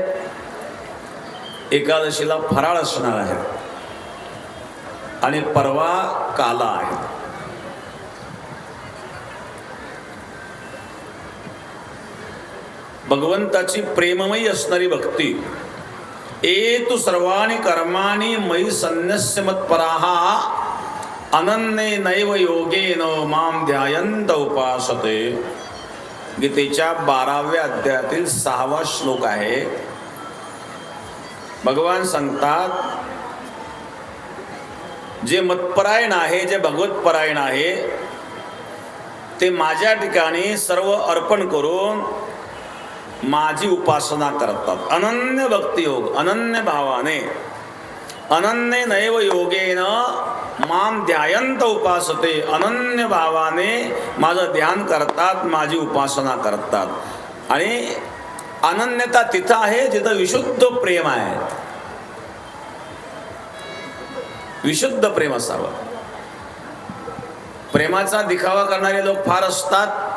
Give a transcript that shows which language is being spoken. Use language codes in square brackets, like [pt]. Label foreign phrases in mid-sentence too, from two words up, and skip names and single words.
[mr] एकादशीला फराळ असणार आहे आणि परवा काला आहे. भगवंताची प्रेममयी असणारी भक्ती. [sa] एतु सर्वाणि कर्माणि मयि सन्न्यस्य मत्पराः अनन्ये नैव योगेन माम ध्यायन्त उपासते. [mr] गीतेच्या 12व्या अध्यायातील 6वा श्लोक आहे. भगवान सांगतात, जे मतपरायण आहे, जे भगवतपरायण आहे, ते माझ्या ठिकाणी सर्व अर्पण करून माझी उपासना करतात. अनन्य भक्ती योग, अनन्य भावाने, [sa] अनन्य नैव योगेन माम ध्यायन्त उपासते. [mr] अनन्य भावाने माझं ध्यान करतात, माझी उपासना करतात. आणि अनन्यता तिथं आहे जिथं विशुद्ध प्रेम आहे. विशुद्ध प्रेम असावं. प्रेमाचा दिखावा करणारे लोक फार असतात.